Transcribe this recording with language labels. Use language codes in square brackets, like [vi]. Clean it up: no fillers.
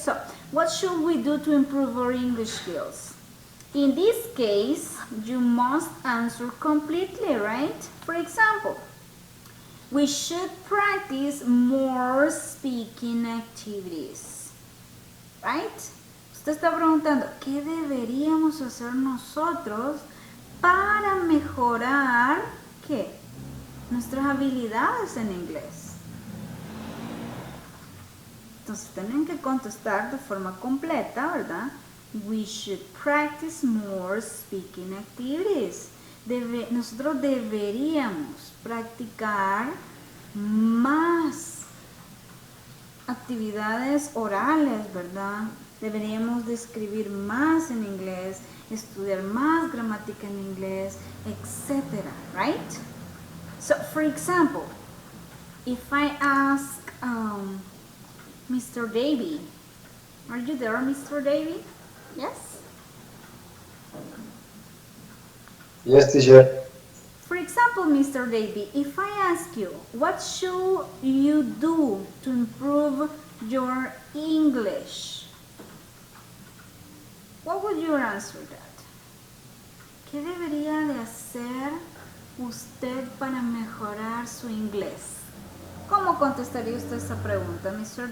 [en] So, what should we do to improve our English skills? In this case, you must answer completely, right? For example, we should practice more speaking activities, right? [es] Usted está preguntando, ¿qué deberíamos hacer nosotros para mejorar, qué? Nuestras habilidades en inglés. Entonces tienen que contestar de forma completa, ¿verdad? [en] We should practice more speaking activities. [es] Nosotros deberíamos practicar más actividades orales, ¿verdad? Deberíamos de escribir más en inglés, estudiar más gramática en inglés, etc. [en] Right? So, for example, if I ask Mr. Davy, are you there, Mr. Davy? Yes? Yes, teacher. For example, Mr. Davy, if I ask you, what should you do to improve your English? What would you answer that? [es] ¿Qué debería de hacer usted para mejorar su inglés? ¿Cómo contestaría usted esa pregunta, Mr.